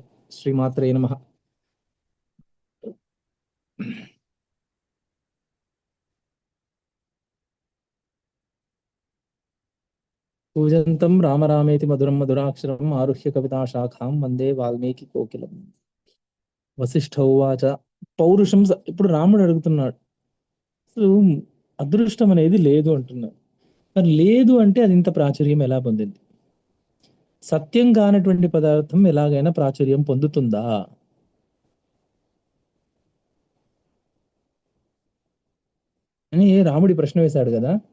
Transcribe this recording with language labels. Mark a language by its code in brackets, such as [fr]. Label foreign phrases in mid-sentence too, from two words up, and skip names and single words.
[sa] श्रीमात्रे नमः। पूजन्तं राम रामेति मधुरं मधुराक्षरम् आरुह्य कविताशाखां वन्दे वाल्मीकिकोकिलम्। వశిష్ఠ ఉవాచ. [te] పౌరుషం ఇప్పుడు రాముడు అడుగుతున్నాడు, అసలు అదృష్టం అనేది లేదు అంటున్నాడు. మరి లేదు అంటే అది ఇంత ప్రాచుర్యం ఎలా పొందింది? సత్యం కానటువంటి పదార్థం ఎలాగైనా ప్రాచుర్యం పొందుతుందా అని రాముడి ప్రశ్న వేశాడు కదా.